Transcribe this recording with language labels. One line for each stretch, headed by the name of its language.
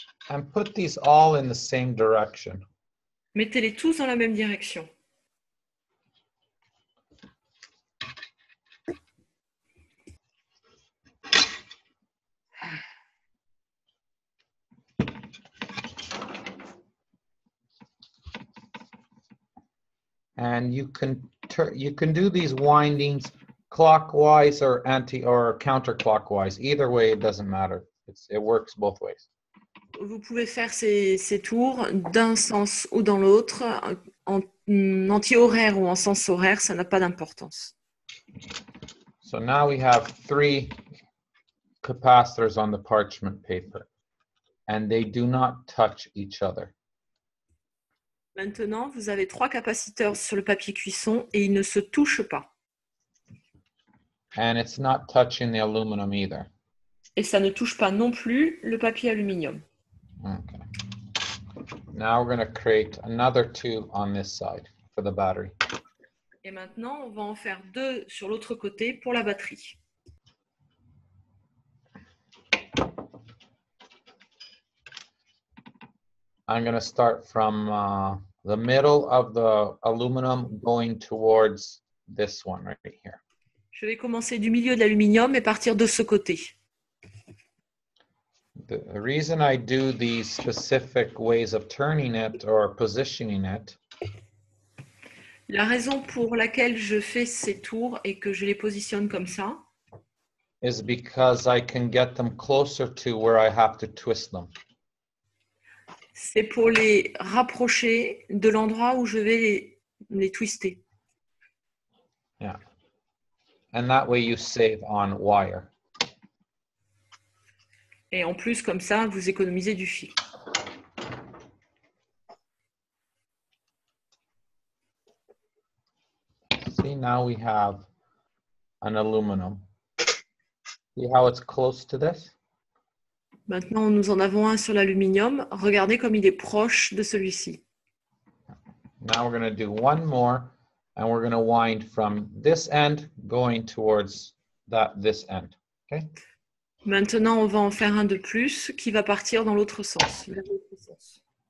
English: And put these all in the same direction.
French: Mettez-les tous dans la même direction.
English: And you can do these windings clockwise or counterclockwise. Either way, it doesn't matter. It works both ways.
French: Vous pouvez faire ces tours d'un sens ou dans l'autre, en anti-horaire ou en sens horaire, ça n'a pas d'importance.
English: So now we have 3 capacitors on the parchment paper, and they do not touch each other.
French: Maintenant, vous avez 3 capaciteurs sur le papier cuisson et ils ne se touchent pas.
English: And it's not touching the aluminum either.
French: Et ça ne touche pas non plus le papier aluminium.
English: Okay. Now we're going to create another 2 on this side for the battery.
French: Et maintenant, on va en faire 2 sur l'autre côté pour la batterie.
English: I'm going to start from the middle of the aluminum going towards this one right here.
French: Je vais commencer du milieu de l'aluminium et partir de ce côté.
English: The reason I do these specific ways of turning it or positioning it
French: La raison pour laquelle je fais ces tours et que je les positionne comme ça,
English: is because I can get them closer to where I have to twist them.
French: C'est pour les rapprocher de l'endroit où je vais les twister.
English: Yeah. And that way you save on wire.
French: Et en plus, comme ça, vous économisez du fil.
English: See, now we have an aluminum. See how it's close to this?
French: Maintenant, nous en avons un sur l'aluminium. Regardez comme il est proche de celui-ci.
English: Now we're going to do one more, and we're going to wind from this end going towards this end. Okay?
French: Maintenant, on va en faire un de plus qui va partir dans l'autre sens, vers l'autre sens.